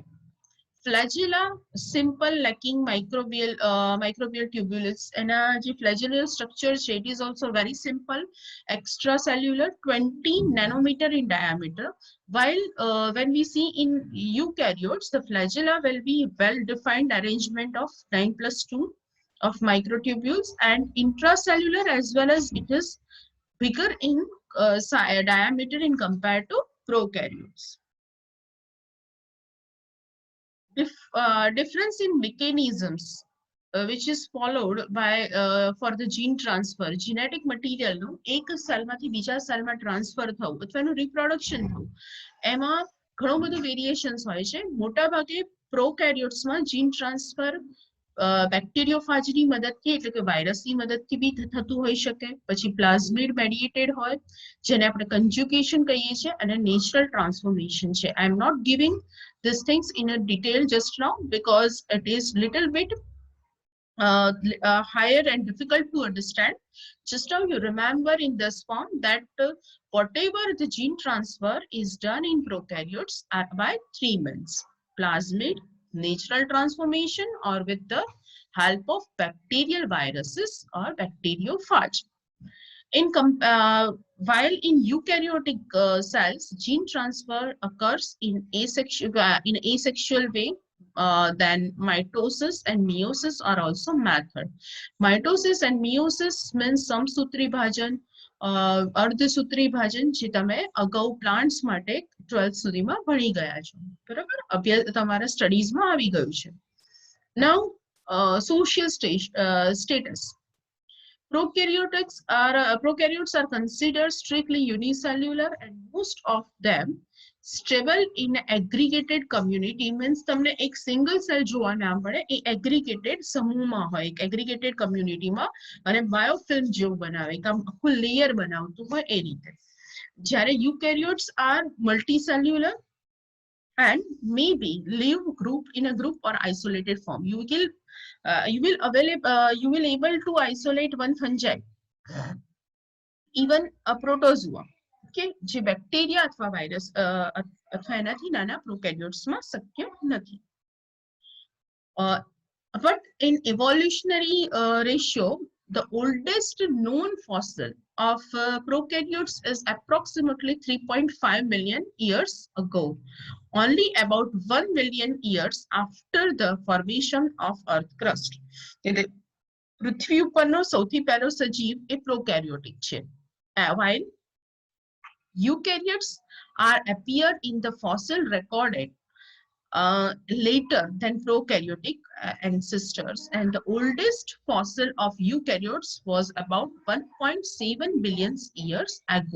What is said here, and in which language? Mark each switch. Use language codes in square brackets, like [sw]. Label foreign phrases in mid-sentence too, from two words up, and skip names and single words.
[en] Flagella simple lacking microbial tubules, and the flagellal structure it is also very simple, extracellular, 20 nanometer in diameter, while when we see in eukaryotes the flagella will be well defined arrangement of 9+2 of microtubules, and intracellular as well as it is bigger in diameter in compared to prokaryotes. Difference in mechanisms which is followed by for the gene transfer. Genetic material [gu] નું એક સેલમાંથી બીજા સેલમાં ટ્રાન્સફર થવું અથવા એનું રિપ્રોડક્શન થવું, એમાં ઘણો બધો વેરિએશન્સ હોય છે. મોટા ભાગે પ્રોકેરિયોટ્સમાં [en] gene transfer [gu] બેક્ટેરિયોફાજની મદદથી એટલે કે વાયરસની મદદથી બી થતું હોઈ શકે. પછી [en] plasmid mediated [gu] હોય જેને આપણે કન્જુગેશન કહીએ છીએ, અને [en] natural transformation [gu] છે. [en] I am not giving these things in a detail just now because it is little bit higher and difficult to understand. Just now you remember in this form that whatever the gene transfer is done in prokaryotes are by 3 means: plasmid, natural transformation, or with the help of bacterial viruses or bacteriophage. While in eukaryotic cells, gene transfer occurs in asexual way. Then mitosis and meiosis are also method. Mitosis and meiosis means [gu] સમસૂત્રી ભાજન, અર્ધસૂત્રી ભાજન, જે તમે અગાઉ પ્લાન્ટ્સ માટે 12th સુધીમાં ભણી ગયા છો. બરાબર, અભ્યાસ તમારા સ્ટડીઝમાં આવી ગયું છે. [en] Now social status. Prokaryotes are considered strictly unicellular, and most of them stable in aggregated community. [gu] Means તમને એક [en] single cell [gu] જોવા ના મળે, એ એગ્રીગેટેડ સમૂહમાં હોય, એક [en] aggregated community, [gu] અને બાયોફિલ્મ જેવું બનાવે, આખું લેયર બનાવતું હોય એ રીતે. [en] જ્યારે eukaryotes are multicellular and maybe live in a group or isolated form. You will able to isolate one fungi, even a protozoa. [gu] Okay, જે બેક્ટેરિયા અથવા વાયરસ અથવા એનાથી નાના પ્રોકેરિયોટ્સમાં શક્ય નથી. [en] But in evolutionary ratio, the oldest known fossil of prokaryotes is approximately 3.5 million years ago, only about 1 million years after the formation of earth crust. [gu] પૃથ્વી ઉપરનો સૌથી પહેલો સજીવ એ પ્રોકેરિયોટિક છે. [en] While eukaryotes appear in the fossil recorded later than prokaryotic ancestors, and the oldest fossil of eukaryotes was about 1.7 billion years ago.